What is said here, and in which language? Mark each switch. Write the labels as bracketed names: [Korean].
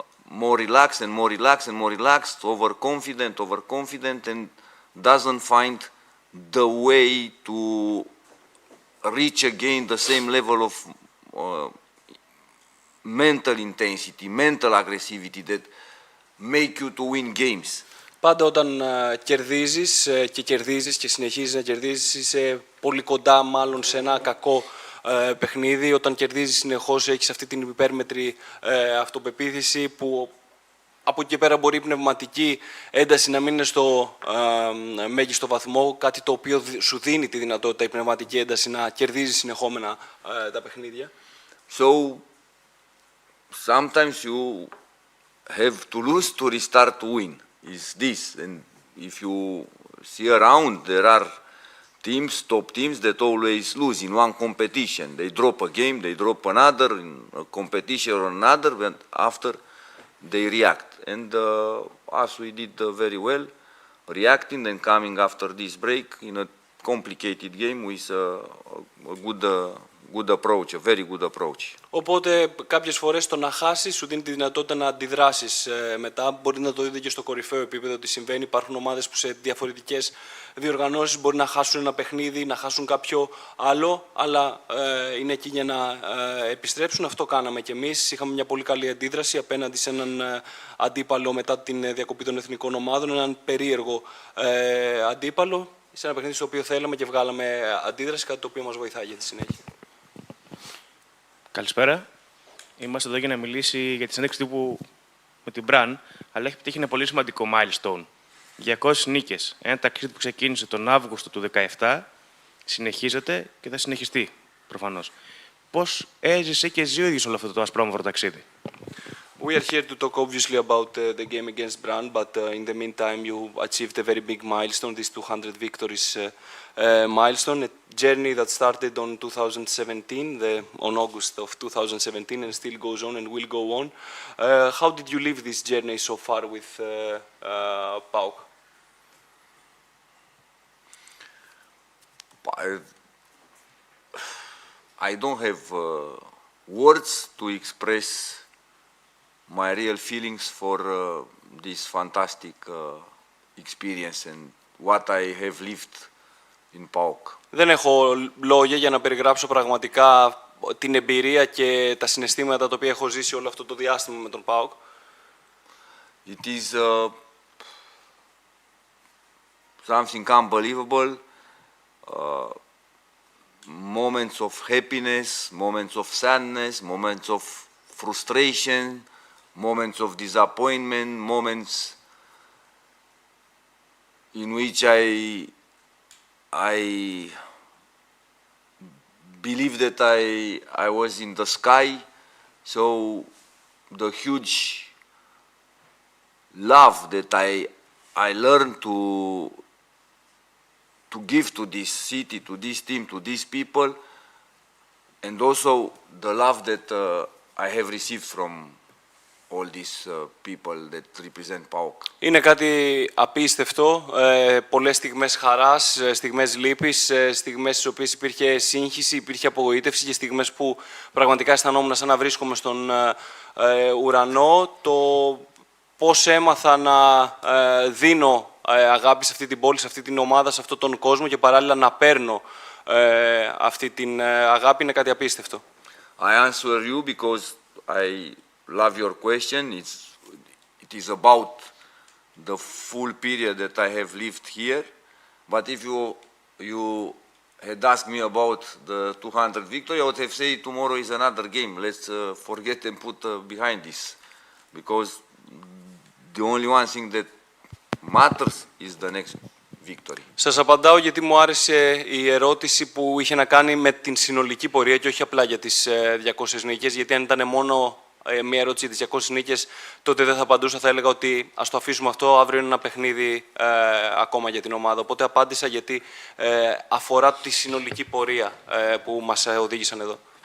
[English] more relaxed and more relaxed and more relaxed, overconfident, and doesn't find the way to reach again the same level of mental intensity, mental aggressivity that make you to win games. [Greek] Πάντα όταν κερδίζεις και συνεχίζεις να κερδίζεις, είσαι πολύ κοντά μάλλον σε ένα κακό παιχνίδι. Όταν κερδίζεις συνεχώς έχεις αυτή την υπέρμετρη αυτοπεποίθηση που από εκεί και πέρα μπορεί η πνευματική ένταση να μην είναι στο μέγιστο βαθμό, κάτι το οποίο σου δίνει τη δυνατότητα η πνευματική ένταση να κερδίζει συνεχόμενα τα παιχνίδια. [English] So sometimes you have to lose to restart to win. Is this, and if you see around, there are teams, top teams that always lose in one competition. They drop a game, they drop another, in a competition or another, but after they react. And us, we did very well, reacting and coming after this break in a complicated game with a good approach, a very good approach. [Greek] Οπότε κάποιες φορές το να χάσεις σου δίνει τη δυνατότητα να αντιδράσεις μετά. Μπορεί να το δείτε και στο κορυφαίο επίπεδο τι συμβαίνει. Υπάρχουν ομάδες που σε διαφορετικές διοργανώσεις μπορεί να χάσουν ένα παιχνίδι, να χάσουν κάποιο άλλο, αλλά είναι εκεί για να επιστρέψουν. Αυτό κάναμε κι εμείς. Είχαμε μια πολύ καλή αντίδραση απέναντι σε έναν αντίπαλο μετά την διακοπή των εθνικών ομάδων, έναν περίεργο αντίπαλο, σε ένα παιχνίδι στο οποίο θέλαμε και βγάλαμε αντίδραση, κάτι το οποίο μας βοηθάει για τη συνέχεια. Καλησπέρα. Είμαστε εδώ για να μιλήσει για τη συνέντευξη τύπου με την Brann, αλλά έχει πετύχει ένα πολύ σημαντικό milestone. 200 νίκες. Ένα ταξίδι που ξεκίνησε τον Αύγουστο του 2017, συνεχίζεται και θα συνεχιστεί, προφανώς. Πώς έζησε και ζει ο ίδιος όλο αυτό το ασπρόμαυρο ταξίδι? [English] We are here to talk obviously about the game against Brann, but in the meantime you achieved a very big milestone, this 200 victories milestone, a journey that started on 2017, on August of 2017, and still goes on and will go on. How did you live this journey so far with PAOK? I don't have words to express my real feelings for this fantastic experience and what I have lived in PAOK. [Greek] Δεν έχω λόγια για να περιγράψω πραγματικά την εμπειρία και τα συναισθήματα τα οποία έχω ζήσει όλο αυτό το διάστημα με τον PAOK. [English] It is something unbelievable. Moments of happiness, moments of sadness, moments of frustration, moments of disappointment, moments in which I believe that I was in the sky. So the huge love that I learned to give to this city, to this team, to these people, and also the love that I have received from all these people that represent PAOK. [Greek] Είναι κάτι απίστευτο, πολλές στιγμές χαράς, στιγμές λύπης, στιγμές στις οποίες υπήρχε σύγχυση, υπήρχε απογοήτευση και στιγμές που πραγματικά αισθανόμουν σαν να βρίσκομαι στον ουρανό. Το πώς έμαθα να δίνω αγάπη σε αυτή την πόλη, σε αυτή την ομάδα, σε αυτόν τον κόσμο και παράλληλα να παίρνω αυτή την αγάπη είναι κάτι απίστευτο. [English] I answer you because I love your question. It is about the full period that I have lived here. But if you had asked me about the 200 victory, I would have said tomorrow is another game. Let's forget and put behind this, because the only one thing that matters is the next victory. [Greek] Σας απαντάω γιατί μου άρεσε η ερώτηση που είχε να κάνει με την συνολική πορεία και όχι απλά για τις 200 νίκες, γιατί αν ήταν μόνο μια ερώτηση για τις 200 νίκες, τότε δεν θα απαντούσα, θα έλεγα ότι ας το αφήσουμε αυτό, αύριο είναι ένα παιχνίδι ακόμα για την ομάδα. Οπότε απάντησα γιατί αφορά τη συνολική πορεία που μας οδήγησαν εδώ.